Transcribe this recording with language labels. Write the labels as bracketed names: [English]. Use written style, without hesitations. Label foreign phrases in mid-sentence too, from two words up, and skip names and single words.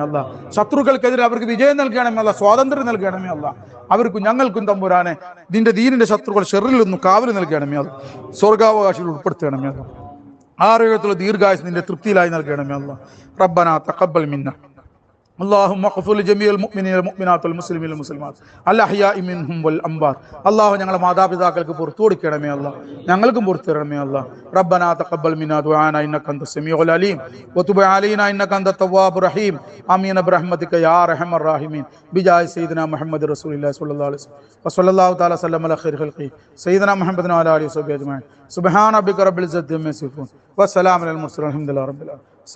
[Malayalam] അല്ലാഹ് ശത്രുക്കൾക്കെതിരെ അവർക്ക് വിജയം നൽകണമേ. അല്ലാഹ് സ്വാതന്ത്ര്യം നൽകണമേ. അല്ലാഹ് അവർക്കും ഞങ്ങൾക്കും തമ്പുരാനെ നിന്റെ ദീനിന്റെ ശത്രുക്കൾ ഷെറിൽ നിന്നും കാവൽ നൽകണമേ. അല്ലാഹ് സ്വർഗാവകാശികൾ ഉൾപ്പെടുത്തണമേ. അല്ലാഹ് ആരോഗ്യത്തുള്ള ദീർഘായുസ് നിന്റെ തൃപ്തിയിലായി നൽകണമേ. [Arabic] الله ربنا تقبل منا اللهم اغفر لجميع المؤمنين والمؤمنات والمسلمين والمسلمات الأحياء منهم والأموات. [Malayalam] അല്ലാഹു ഞങ്ങളുടെ മാതാപിതാക്കൾക്ക് പുറത്തു കൊടുക്കണമേ അല്ലാഹ്, ഞങ്ങൾക്കും പുറത്തു തരണമേ അല്ലാഹ്. [Arabic] ربنا تقبل منا دعانا انك انت السميع العليم وتب علينا انك انت التواب الرحيم امين برحمتك يا ارحم الراحمين بجاه سيدنا محمد رسول الله صلى الله عليه وسلم وصلى الله تعالى وسلم على خير خلقه سيدنا محمد وعلى اله وصحبه اجمعين سبحان ربك رب العزه عما يصفون والسلام على المرسلين الحمد لله رب العالمين.